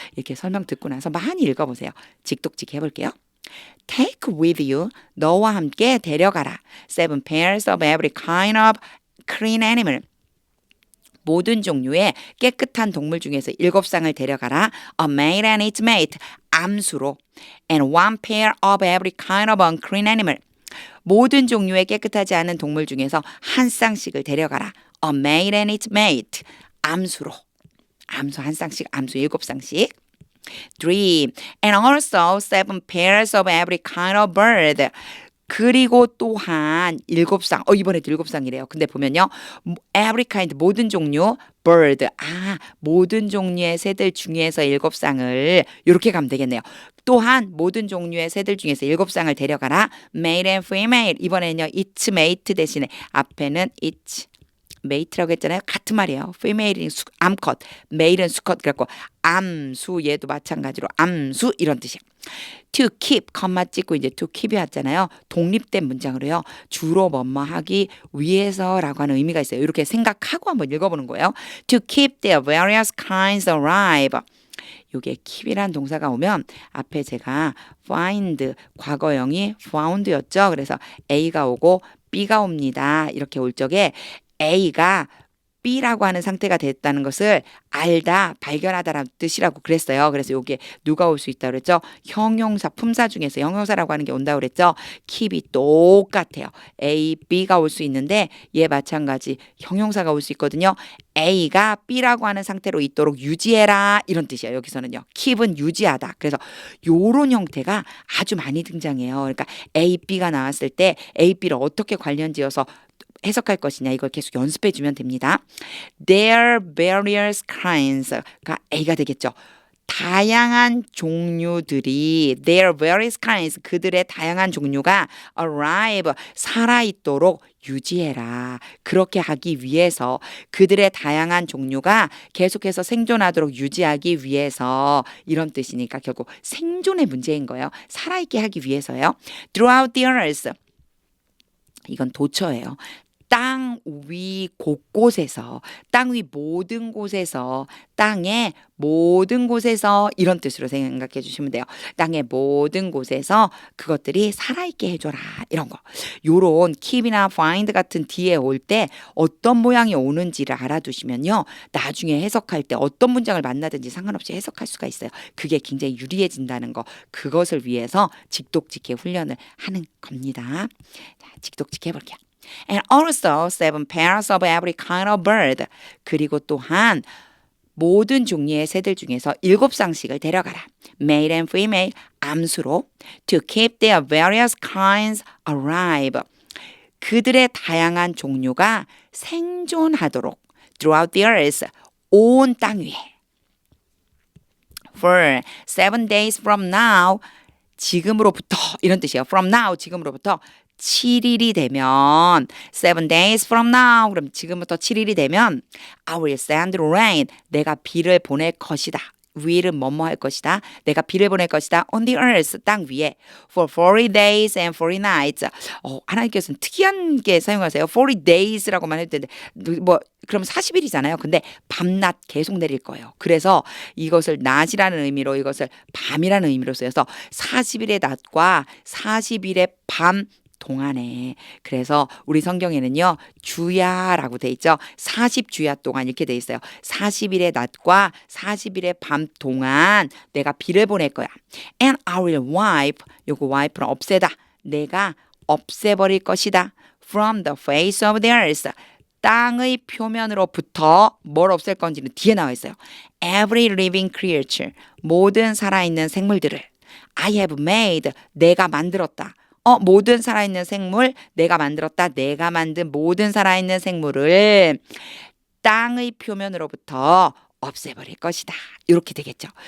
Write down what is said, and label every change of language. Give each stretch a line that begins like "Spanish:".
Korean: 이렇게 설명 듣고 나서 많이 읽어보세요. 직독직 해볼게요.
English: Take with you,
Korean: 너와 함께 데려가라.
English: Seven pairs of every kind of clean animal.
Korean: 모든 종류의 깨끗한 동물 중에서 7쌍을 데려가라.
English: A mate and its mate.
Korean: 암수로.
English: And one pair of every kind of unclean animal.
Korean: 모든 종류의 깨끗하지 않은 동물 중에서 한 쌍씩을 데려가라.
English: A mate and its mate.
Korean: 암수로. 암수 한 쌍씩, 암수 7쌍씩. 3.
English: And also 7 pairs of every kind of bird.
Korean: 그리고 또한 7쌍. 이번에도 7쌍이래요. 근데 보면요.
English: every kind,
Korean: 모든 종류,
English: bird.
Korean: 모든 종류의 새들 중에서 7쌍을 이렇게 가면 되겠네요. 또한 모든 종류의 새들 중에서 7쌍을 데려가라.
English: male and female.
Korean: 이번에는요.
English: its mate
Korean: 대신에 앞에는 its mate라고 했잖아요. 같은 말이에요. female은 암컷, male은 수컷. 그래갖고 암수 얘도 마찬가지로 암수 이런 뜻이에요. to keep, 컴마 찍고 이제 to keep이 왔잖아요. 독립된 문장으로요. 주로 뭐뭐 하기 위해서라고 하는 의미가 있어요. 이렇게 생각하고 한번 읽어보는 거예요.
English: to keep their various kinds alive.
Korean: 요게 keep이란 동사가 오면 앞에 제가 find, 과거형이 found였죠. 그래서 A가 오고 B가 옵니다. 이렇게 올 적에 A가 B라고 하는 상태가 됐다는 것을 알다, 발견하다라는 뜻이라고 그랬어요. 그래서 이게 누가 올 수 있다고 그랬죠? 형용사, 품사 중에서 형용사라고 하는 게 온다고 그랬죠? keep이 똑같아요. A, B가 올 수 있는데 얘 마찬가지 형용사가 올 수 있거든요. A가 B라고 하는 상태로 있도록 유지해라 이런 뜻이에요. 여기서는요. keep은 유지하다. 그래서 요런 형태가 아주 많이 등장해요. 그러니까 A, B가 나왔을 때 A, B를 어떻게 관련지어서 해석할 것이냐 이걸 계속 연습해 주면 됩니다.
English: Their various kinds
Korean: 가 A가 되겠죠. 다양한 종류들이
English: their various kinds
Korean: 그들의 다양한 종류가 arrive 살아있도록 유지해라. 그렇게 하기 위해서 그들의 다양한 종류가 계속해서 생존하도록 유지하기 위해서 이런 뜻이니까 결국 생존의 문제인 거예요. 살아있게 하기 위해서요.
English: Throughout the earth
Korean: 이건 도처예요. 땅 위 곳곳에서 땅 위 모든 곳에서 땅의 모든 곳에서 이런 뜻으로 생각해 주시면 돼요. 땅의 모든 곳에서 그것들이 살아있게 해줘라 이런 거. 요런 keep이나 find 같은 뒤에 올 때 어떤 모양이 오는지를 알아두시면요. 나중에 해석할 때 어떤 문장을 만나든지 상관없이 해석할 수가 있어요. 그게 굉장히 유리해진다는 거. 그것을 위해서 직독직해 훈련을 하는 겁니다. 자, 직독직해 볼게요.
English: And also 7 pairs of every kind of bird.
Korean: 그리고 또한 모든 종류의 새들 중에서 7쌍씩을 데려가라.
English: Male and female
Korean: 암수로
English: to keep their various kinds alive.
Korean: 그들의 다양한 종류가 생존하도록
English: throughout the earth
Korean: 온 땅 위에.
English: For 7 days from now
Korean: 지금으로부터 이런 뜻이에요.
English: From now
Korean: 지금으로부터 7일이 되면 7 days from now 그럼 지금부터 7일이 되면
English: I will send rain
Korean: 내가 비를 보낼 것이다. will은 뭐뭐 할 것이다. 내가 비를 보낼 것이다.
English: on the earth
Korean: 땅 위에
English: for 40 days and 40 nights.
Korean: 하나님께서는 특이한 게 사용하세요. 40 days라고만 해도 되는데 뭐 그럼 40일이잖아요. 근데 밤낮 계속 내릴 거예요. 그래서 이것을 낮이라는 의미로 이것을 밤이라는 의미로 쓰여서 40일의 낮과 40일의 밤 동안에. 그래서 우리 성경에는요, 주야라고 돼 있죠. 40주야 동안 이렇게 돼 있어요. 40일의 낮과 40일의 밤 동안 내가 비를 보낼 거야.
English: And I will wipe,
Korean: 요거 wipe는 없애다. 내가 없애버릴 것이다.
English: From the face of the earth.
Korean: 땅의 표면으로부터 뭘 없앨 건지는 뒤에 나와 있어요.
English: Every living creature.
Korean: 모든 살아있는 생물들을.
English: I have made.
Korean: 내가 만들었다. 모든 살아있는 생물 내가 만들었다. 내가 만든 모든 살아있는 생물을 땅의 표면으로부터 없애버릴 것이다. 이렇게 되겠죠.